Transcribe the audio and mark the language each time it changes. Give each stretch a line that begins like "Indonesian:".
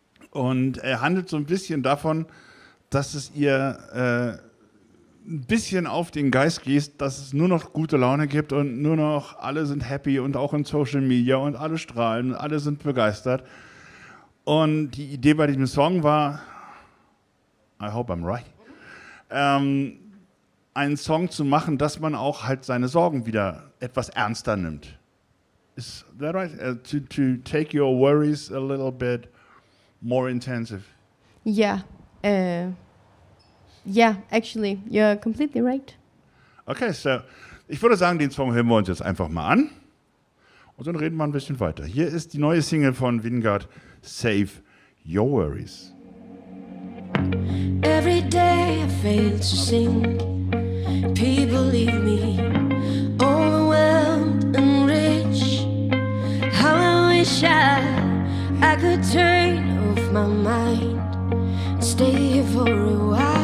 German: Und er handelt so ein bisschen davon, dass es ihr ein bisschen auf den Geist geht, dass es nur noch gute Laune gibt und nur noch alle sind happy und auch in Social Media und alle strahlen und alle sind begeistert. Und die Idee bei diesem Song war,
English: I hope I'm right,
German: einen Song zu machen, dass man auch halt seine Sorgen wieder etwas ernster nimmt.
English: Is that right? To take your worries a little bit more intensive. Yeah. Yeah, actually, you're completely right.
German: Okay, so ich würde sagen, den Song hören wir uns jetzt einfach mal an und dann reden wir ein bisschen weiter. Hier ist die neue Single von Vingard, Save Your Worries.
English: Every day I fail to sing. People leave me overwhelmed and rich. How I wish I could turn off my mind and stay here for a while.